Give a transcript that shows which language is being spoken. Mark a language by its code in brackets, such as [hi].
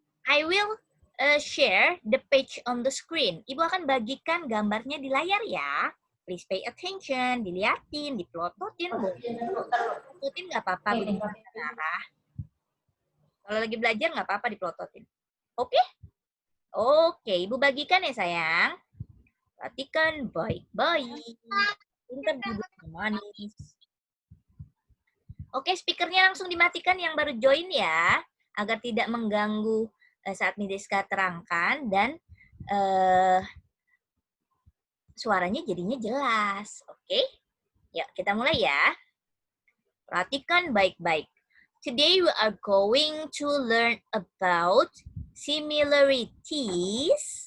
[en] I will share the page on the screen. [id] Ibu akan bagikan gambarnya di layar ya. [en] Please pay attention, [id] diliatin, diplototin. Diplototin nggak apa-apa, kalau lagi belajar nggak apa-apa diplototin. Oke? Oke, Ibu bagikan ya sayang. Perhatikan baik-baik. Pintar duduk manis. Oke, speakernya langsung dimatikan yang baru join ya. Agar tidak mengganggu saat Miss Deska terangkan dan suaranya jadinya jelas. Oke? Yuk, kita mulai ya. Perhatikan baik-baik. [en] Today we are going to learn about similarities.